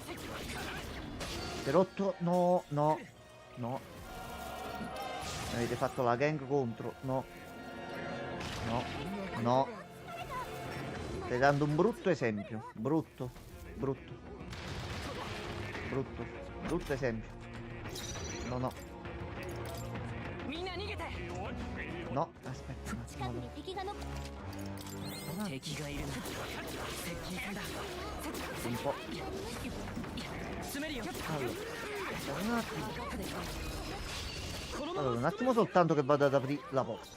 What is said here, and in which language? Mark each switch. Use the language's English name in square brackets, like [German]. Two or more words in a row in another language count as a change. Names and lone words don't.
[Italian] Per 8... No, no, no. Avete fatto la gang contro. No. No. No. Stai dando un brutto esempio. Brutto. Brutto. Brutto. Brutto esempio. No, no. [Japanese] みんな逃げて [Italian] No, aspetta un [Japanese] 近く [Italian] attimo. [Japanese] に敵がの敵がいるな接近戦だ [Italian] Un po'. [Japanese] 詰めるよ [Italian] Allora. Un attimo. Allora, un attimo soltanto che vado ad aprire la porta.